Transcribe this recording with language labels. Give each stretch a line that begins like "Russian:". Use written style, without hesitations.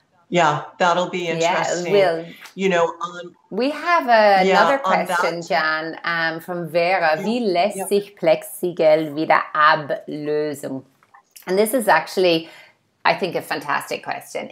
English: Yeah, that'll be interesting. Yeah, it will. You know, we have another question, Jan, from Vera.
German: Wie lässt sich PLEXIGEL wieder ablösen?
English: And this is actually, I think, a fantastic question.